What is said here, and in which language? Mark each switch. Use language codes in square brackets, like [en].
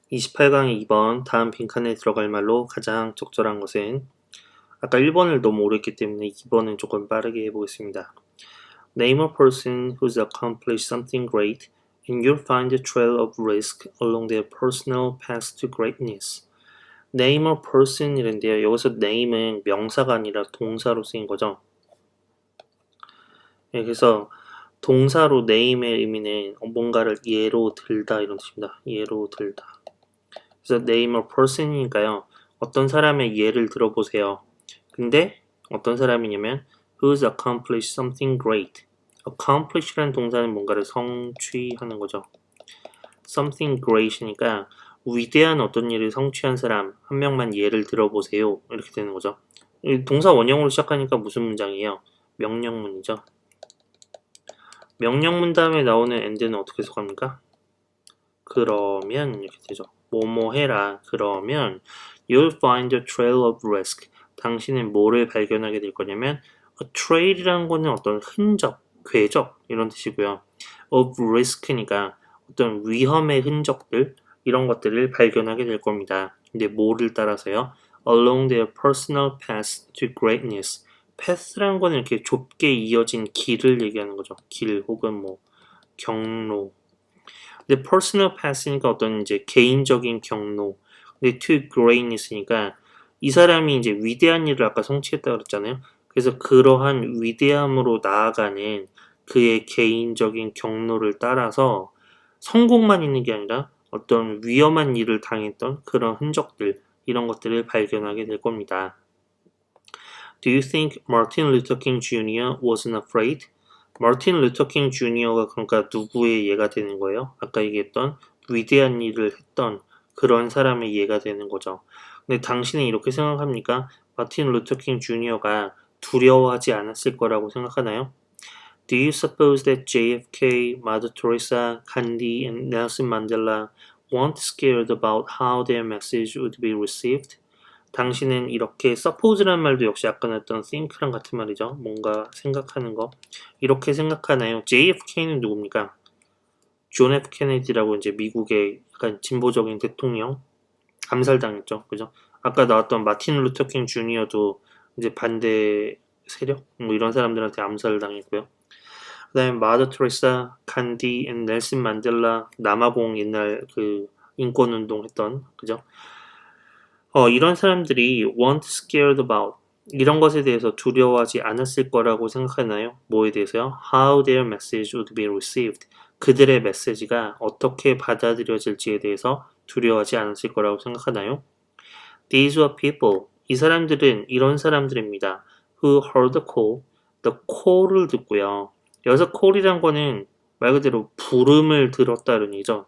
[ko] 28강의 2번 다음 빈칸에 들어갈 말로 가장 적절한 것은 아까 1번을 너무 오래 했기 때문에 2번은 조금 빠르게 해보겠습니다. [en] Name a person who's accomplished something great and you'll find a trail of risk along their personal path to greatness. Name a person [ko] 이런데요. 여기서 name은 명사가 아니라 동사로 쓰인 거죠. 네, 그래서 동사로 name의 의미는 뭔가를 예로 들다 이런 뜻입니다. 예로 들다. 그래서 name a person이니까요. 어떤 사람의 예를 들어보세요. 근데 어떤 사람이냐면 [en] who's accomplished something great. [ko] accomplish라는 동사는 뭔가를 성취하는 거죠. [en] something great [ko] 이니까 위대한 어떤 일을 성취한 사람 한 명만 예를 들어보세요. 이렇게 되는 거죠. 동사 원형으로 시작하니까 무슨 문장이에요? 명령문이죠. 명령문 다음에 나오는 and는 어떻게 해석합니까? 그러면 이렇게 되죠. 뭐뭐 해라. 그러면 [en] you'll find a trail of risk. [ko] 당신은 뭐를 발견하게 될 거냐면 a trail이라는 거는 어떤 흔적, 궤적 이런 뜻이고요. of risk니까 어떤 위험의 흔적들 이런 것들을 발견하게 될 겁니다. 근데 뭐를 따라서요? [en] along their personal path to greatness. [ko] path라는 거는 이렇게 좁게 이어진 길을 얘기하는 거죠. 길 혹은 뭐 경로. 근데 personal path니까 어떤 이제 개인적인 경로. 근데 to greatness니까 이 사람이 이제 위대한 일을 아까 성취했다 그랬잖아요. 그래서 그러한 위대함으로 나아가는 그의 개인적인 경로를 따라서 성공만 있는 게 아니라 어떤 위험한 일을 당했던 그런 흔적들 이런 것들을 발견하게 될 겁니다. [en] Do you think Martin Luther King Jr. wasn't afraid? [ko] 마틴 루터 킹 주니어가 그러니까 누구의 예가 되는 거예요? 아까 얘기했던 위대한 일을 했던 그런 사람의 예가 되는 거죠. 근데 당신은 이렇게 생각합니까? 마틴 루터 킹 주니어가 두려워하지 않았을 거라고 생각하나요? [en] Do you suppose that JFK, Mother Teresa, Gandhi, and Nelson Mandela weren't scared about how their message would be received? [ko] 당신은 이렇게 suppose라는 말도 역시 아까 했던 think랑 같은 말이죠. 뭔가 생각하는 거. 이렇게 생각하나요? JFK는 누굽니까? 존 F 케네디라고 이제 미국의 약간 진보적인 대통령 암살당했죠. 그죠? 아까 나왔던 마틴 루터 킹 주니어도 이제 반대 세력 뭐 이런 사람들한테 암살당했고요. 그다음에 마더 테레사, 간디, 넬슨 만델라, 남아공 옛날 그 인권운동 했던 그죠? 이런 사람들이 [en] weren't scared about [ko] 이런 것에 대해서 두려워하지 않았을 거라고 생각하나요? 뭐에 대해서요? [en] How their message would be received. [ko] 그들의 메시지가 어떻게 받아들여질지에 대해서 두려워하지 않았을 거라고 생각하나요? [en] These were people. [ko] 이 사람들은 이런 사람들입니다. [en] Who heard the call. [ko] The call을 듣고요. 여기서 call이란 거는 말 그대로 부름을 들었다는 얘기죠.